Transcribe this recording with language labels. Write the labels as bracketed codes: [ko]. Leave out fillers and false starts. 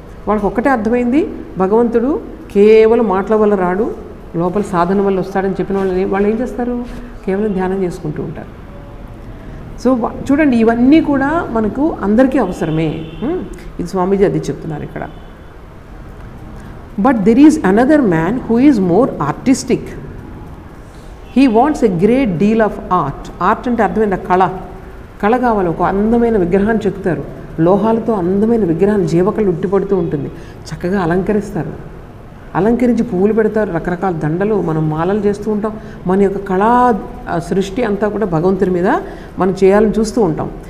[te] వాళ్ళకి ఒక్కటే అర్థమైంది, భగవంతుడు కేవలం మాటల వల్ల రాడు, లోపల సాధన వల్ల వస్తాడని చెప్పిన వాళ్ళు ఏం చేస్తారు, కేవలం ధ్యానం చేసుకుంటూ ఉంటారు. సో చూడండి, ఇవన్నీ కూడా మనకు అందరికీ అవసరమే. ఇది స్వామీజీ అది చెప్తున్నారు ఇక్కడ. [en] But there is another man who is more artistic. He wants a great deal of art. [te] Art అంటే అర్థమైన కళ కావాలి. ఒక అందమైన విగ్రహాన్ని చెక్కుతారు, లోహాలతో అందమైన విగ్రహాన్ని జీవకళ ఉట్టిపడుతూ ఉంటుంది, చక్కగా అలంకరిస్తారు, అలంకరించి పువ్వులు పెడతారు, రకరకాల దండలు, మనం మాలలు చేస్తూ ఉంటాం. మన యొక్క కళా సృష్టి అంతా కూడా భగవంతుని మీద మనం చేయాలని చూస్తూ ఉంటాం.